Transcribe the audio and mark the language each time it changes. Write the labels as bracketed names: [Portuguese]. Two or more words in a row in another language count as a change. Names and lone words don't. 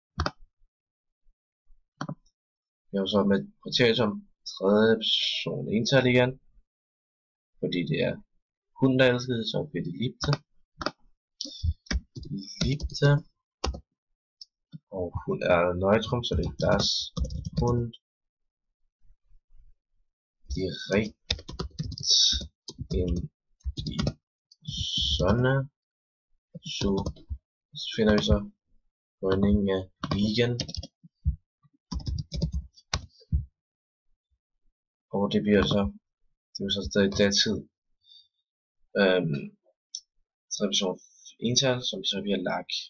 [Danish] Vi har så med kriteriet som tredje person ental igen, fordi det er hunden, der er elsket, så bliver det liebte. Og hun er neutrum, så det er [German] das Hund direkt in die Sonne. [Danish] Så finder vi så bøjningen af liegen. Og det bliver så stadig datid. Så person ental, som så bliver lag.